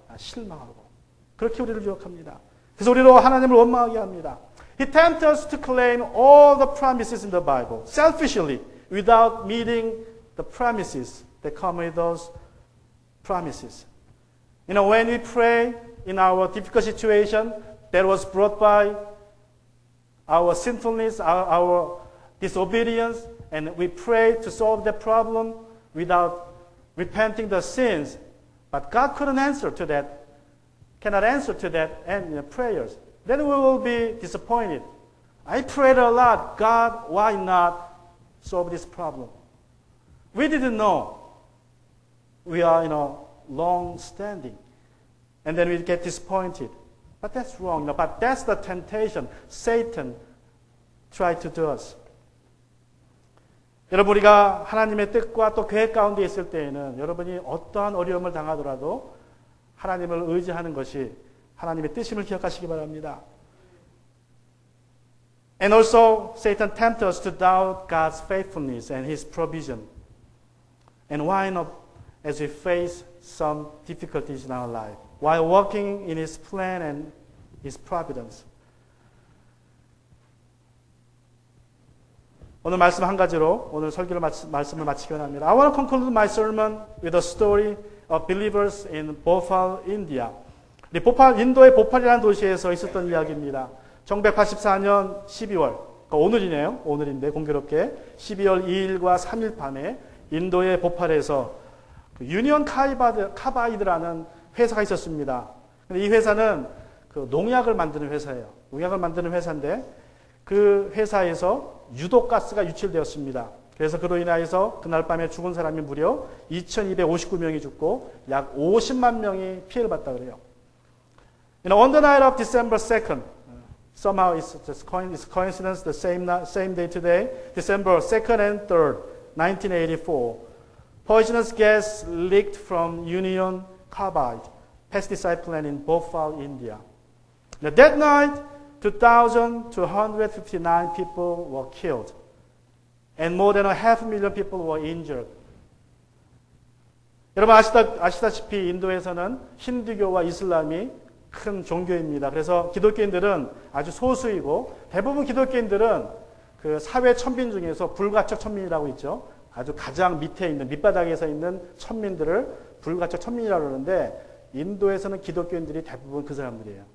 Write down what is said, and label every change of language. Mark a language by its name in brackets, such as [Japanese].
[Korean] 실망하고 그렇게 우리를 유혹합니다. 그래서 우리로 하나님을 원망하게 합니다. [English] He tempts us to claim all the promises in the Bible selfishly without meeting the promises that come with those promises. You know, when we pray in our difficult situation that was brought by our sinfulness, our disobedience, and we pray to solve the problem without repenting the sins, but God couldn't answer to that, cannot answer to that and prayers. Then we will be disappointed. I prayed a lot. God, why not solve this problem? We didn't know. We are, long standing. And then we get disappointed. But that's wrong. But that's the temptation Satan tried to do us. [Korean] 여러분, 우리가 하나님의 뜻과 또 계획 가운데 있을 때에는 여러분이 어떠한 어려움을 당하더라도 하나님을 의지하는 것이 하나님의 뜻임을 기억하시기 바랍니다. [English] And also, Satan tempts us to doubt God's faithfulness and His provision. And why not as we face some difficulties in our life, while walking in His plan and His providence. [Korean] 오늘 말씀 한 가지로 오늘 설교를 말씀을 마치기 원합니다. [English] I want to conclude my sermon with a story of believers in Bhopal, India. [Korean] 인도의 보팔이라는 도시에서 있었던 이야기입니다. 1984년 12월, 그러니까 오늘이네요. 오늘인데 공교롭게 12월 2일과 3일 밤에 인도의 보팔에서 유니온 카바이드라는 회사가 있었습니다. 근데 이 회사는 그 농약을 만드는 회사예요. 농약을 만드는 회사인데 그 회사에서 유독가스가 유출되었습니다. 그래서 그로 인하여서 그날 밤에 죽은 사람이 무려 2,259명이 죽고 약 50만 명이 피해를 봤다 그래요. [English] On the night of December 2nd, somehow it's coincidence, the same day today, December 2nd and 3rd, 1984, poisonous gas leaked from Union Carbide pesticide plant in Bhopal, India. Now, that night, 2,259 people were killed, and more than 500,000 people were injured. [Korean] 여러분 아시다시피 인도에서는 힌두교와 이슬람이 큰 종교입니다. 그래서 기독교인들은 아주 소수이고 대부분 기독교인들은 그 사회 천민 중에서 불가촉 천민이라고 있죠. 아주 가장 밑에 있는 밑바닥에서 있는 천민들을 불가촉 천민이라고 그러는데 인도에서는 기독교인들이 대부분 그 사람들이에요.